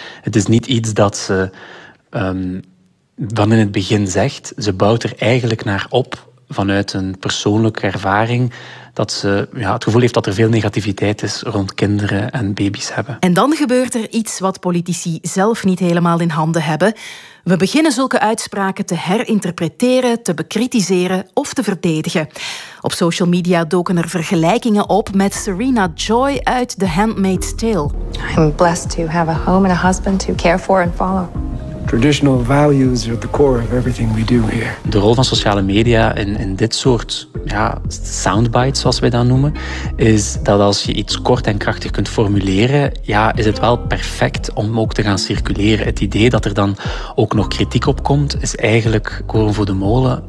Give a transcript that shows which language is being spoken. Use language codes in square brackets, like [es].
[nl] Het is niet iets dat ze... dan in het begin zegt, ze bouwt er eigenlijk naar op vanuit een persoonlijke ervaring dat ze ja, het gevoel heeft dat er veel negativiteit is rond kinderen en baby's hebben. En dan gebeurt er iets wat politici zelf niet helemaal in handen hebben. We beginnen zulke uitspraken te herinterpreteren, te bekritiseren of te verdedigen. Op social media doken er vergelijkingen op met Serena Joy uit The Handmaid's Tale. [en] I'm blessed to have a home and a husband to care for and follow. Traditional values are at the core of everything we do here. [nl] De rol van sociale media in dit soort ja, soundbites, zoals wij dat noemen, is dat als je iets kort en krachtig kunt formuleren, ja, is het wel perfect om ook te gaan circuleren. Het idee dat er dan ook nog kritiek op komt, is eigenlijk koren voor de molen.